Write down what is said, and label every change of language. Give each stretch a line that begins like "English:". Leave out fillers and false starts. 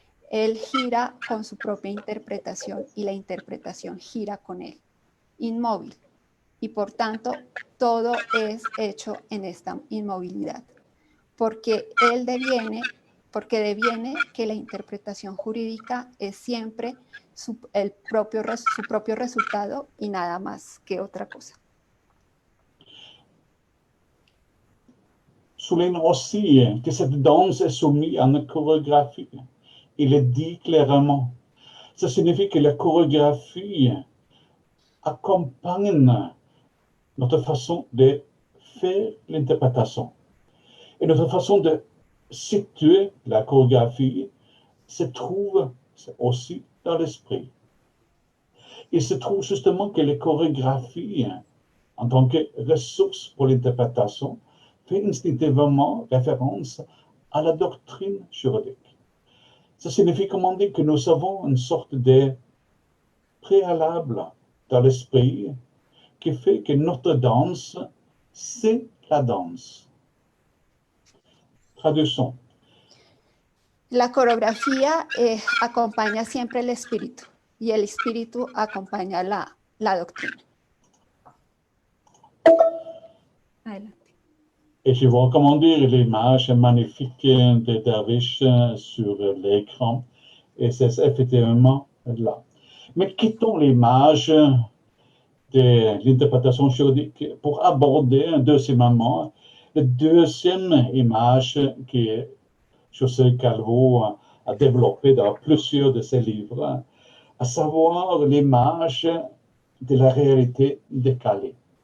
Spanish: Él gira con su propia interpretación y la interpretación gira con él, inmóvil, y por tanto todo es hecho en esta inmovilidad, porque él deviene porque deviene que la interpretación jurídica es siempre su propio resultado y nada más que otra cosa.
French: Souligne aussi que cette danse est soumise à une chorégraphie. Il est dit clairement. Ça signifie que la chorégraphie accompagne notre façon de faire l'interprétation. Et notre façon de situer la chorégraphie se trouve aussi dans l'esprit. Il se trouve justement que les chorégraphies, en tant que ressource pour l'interprétation, fait instinctivement référence à la doctrine juridique. Ça signifie, comme on dit, que nous avons une sorte de préalable dans l'esprit qui fait que notre danse, c'est la danse. Traduction.
Spanish: La coreografía acompaña siempre el espíritu y el espíritu acompaña la doctrina. Adelante.
French: Et je vois, comment dire, l'image magnifique de Dervish sur l'écran. Et c'est effectivement là. Mais quittons l'image de l'interprétation juridique pour aborder deuxièmement la deuxième image que José Calvo a développée dans plusieurs de ses livres, à savoir l'image de la réalité décalée.